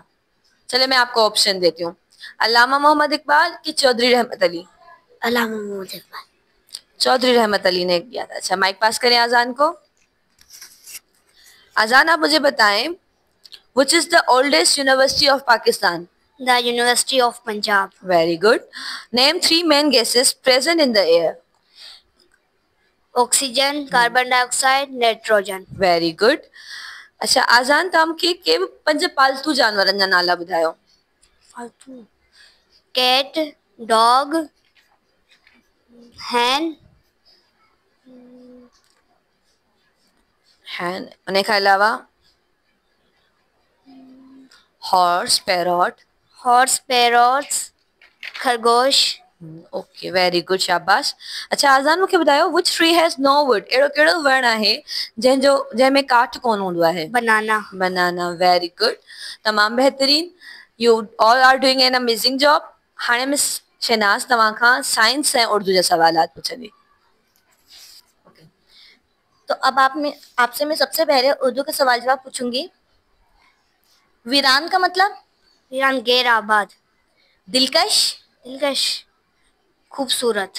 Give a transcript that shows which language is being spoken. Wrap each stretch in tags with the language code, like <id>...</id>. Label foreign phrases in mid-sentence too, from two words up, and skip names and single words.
<ur>چلے میں آپ کو آپشن دیتی ہوں۔ علامہ محمد اقبال کی چودھری رحمت علی? علامہ محمد اقبال. چودھری رحمت علی نے کیا تھا۔ اچھا، مائیک پاس کریں آذان کو. آذان، آپ مجھے بتائیں</ur> <en>which is the oldest university of Pakistan? The University of Punjab. Very good. Name 3 main gases present in the air. Oxygen, carbon dioxide, nitrogen. Very good.</en> <sd>अच्छा, आजान ताम के पंज पालतू जानवरन जा नाला ॿुधायो. फालतू.</sd> <en>Cat, dog, hen.</en> <sd>उन खां अलावा</sd> <en>horse, parrot. Horse, parrots,</en> <sd>खरगोश.</sd> <en>OK. Very good.</en> <sd>शाबाश. अच्छा, आजान मूंखे ॿुधायो</sd> <en>which tree has no wood?</en> <sd>अहिड़ो कहिड़ो वण आहे जंहिंमें काठ कोन हूंदो आहे?</sd> <en>Banana. Banana. Very good.</en> <sd>तमामु बहितरीन.</sd> <en>You all are doing an amazing job.</en> <sd>हाणे मिस शहनाज तव्हां खां साइंस ऐं उर्दू जा सवालात पुछंदी.</sd> <ur>تو اب آپ سے میں سب سے پہلے اردو کا سوال جواب پوچھوں گی. ویران کا مطلب؟ ویران غیر آباد. دلکش؟ دلکش خوبصورت.</ur>